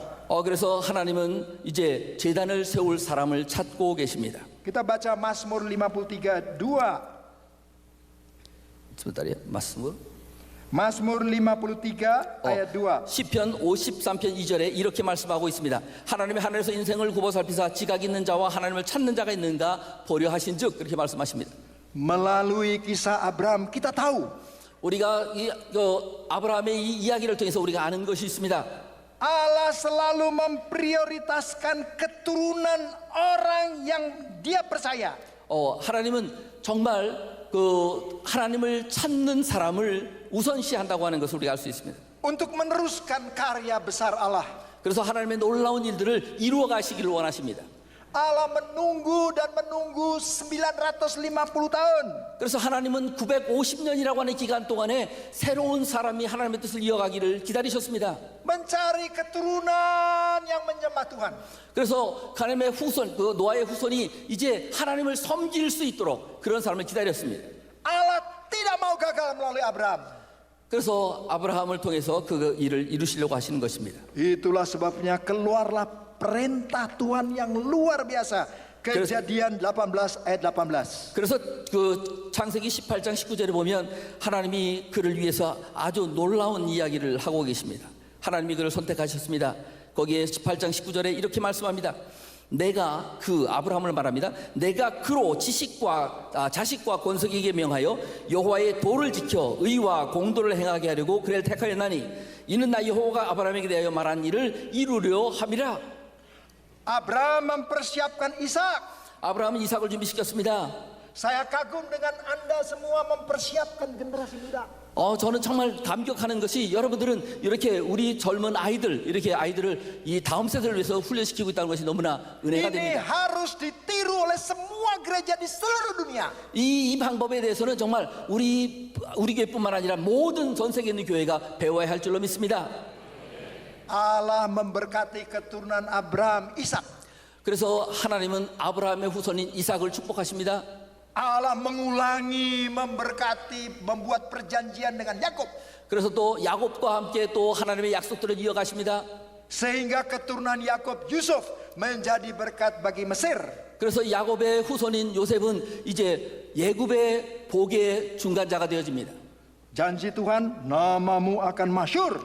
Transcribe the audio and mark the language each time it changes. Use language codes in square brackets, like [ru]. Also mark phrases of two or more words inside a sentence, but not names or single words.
[ko] 그래서 하나님은 이제 제단을 세울 사람을 찾고 계십니다. [id] Kita baca Mazmur 53 2. sebentar요. Mazmur 53 ayat 2. [ko] 시편 53편 2절에 이렇게 말씀하고 있습니다. 하나님의 하늘에서 인생을 굽어 살피사 지각 있는 자와 하나님을 찾는 자가 있는가 보려 하신즉 그렇게 말씀하십니다. [id] Melalui kisah Abraham kita tahu [ko] 우리가 아브라함의 이 이야기를 통해서 우리가 아는 것이 있습니다. [id] Allah selalu memprioritaskan keturunan orang yang dia percaya. [ko] 하나님은 정말 하나님을 찾는 사람을 우선시한다고 하는 것을 우리가 알 수 있습니다. [id] Untuk meneruskan karya besar Allah. [ko] 그래서 하나님의 놀라운 일들을 이루어 가시기를 원하십니다. [id] Allah menunggu dan menunggu 950 tahun. [ko] 그래서 하나님은 950년이라고 하는 기간 동안에 새로운 사람이 하나님의 뜻을 이어가기를 기다리셨습니다. [id] Mencari keturunan yang menyembah Tuhan. [ko] 그래서 하나님의 후손, 노아의 후손이 이제 하나님을 섬길 수 있도록 그런 사람을 기다렸습니다. [id] Allah tidak mau gagal melalui Abraham. [ko] 그래서 아브라함을 통해서 그 일을 이루시려고 하시는 것입니다. [id] Itulah sebabnya keluarlah perintah Tuhan yang luar biasa. Kejadian 18 ayat 18. [ko] 그래서 그 창세기 18장 19절에 보면 하나님이 그를 위해서 아주 놀라운 이야기를 하고 계십니다. 하나님이 그를 선택하셨습니다. 거기에 18장 19절에 이렇게 말씀합니다. 내가 아브라함을 말합니다. 내가 그로 자식과 권속에게 명하여 여호와의 도를 지켜 의와 공도를 행하게 하려고 그를 택하였나니 이는 나 여호와가 아브라함에게 대하여 말한 일을 이루려 함이라. [id] Abraham mempersiapkan Ishak. [ko] 아브라함은 이삭을 준비시켰습니다. [id] Saya kagum dengan Anda semua mempersiapkan generasi muda. [ko] 저는 정말 감격하는 것이 여러분들은 이렇게 우리 젊은 아이들을 이 다음 세대를 위해서 훈련시키고 있다는 것이 너무나 은혜가 [id] Ini [ko] 됩니다. [id] harus ditiru oleh semua gereja di seluruh dunia. [ko] 이 방법에 대해서는 정말 우리 교회뿐만 아니라 모든 전 세계에 있는 교회가 배워야 할 줄로 믿습니다. [id] Allah memberkati keturunan Abraham, Ishak. [ko] 그래서 하나님은 아브라함의 후손인 이삭을 축복하십니다. [id] Allah mengulangi, memberkati, membuat perjanjian dengan Yakub. [ko] 그래서 또 야곱과 함께 또 하나님의 약속들을 이어가십니다. [id] Sehingga keturunan Yakub, Yusuf menjadi berkat bagi Mesir. [ko] 그래서 야곱의 후손인 요셉은 이제 예굽의 복의 중간자가 되어집니다. [id] Janji Tuhan, namamu akan masyhur.